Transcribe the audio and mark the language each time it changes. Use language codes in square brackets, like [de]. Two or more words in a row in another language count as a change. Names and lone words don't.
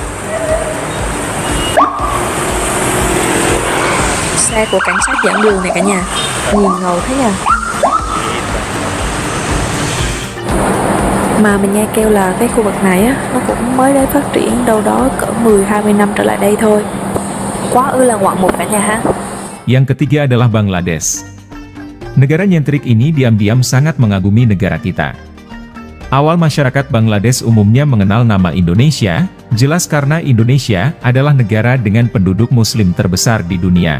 [vi] Xe của cảnh sát dẫn đường này cả nhà, nhìn ngầu thế à. Mà mình nghe kêu là cái khu vực này á, nó cũng mới đến phát triển đâu đó cỡ 10-20 năm trở lại đây thôi. Quá ư là ngoạn mục cả nhà ha. [id] Yang ketiga adalah Bangladesh. Negara nyentrik ini diam-diam sangat mengagumi negara kita. Awal masyarakat Bangladesh umumnya mengenal nama Indonesia, jelas karena Indonesia adalah negara dengan penduduk muslim terbesar di dunia.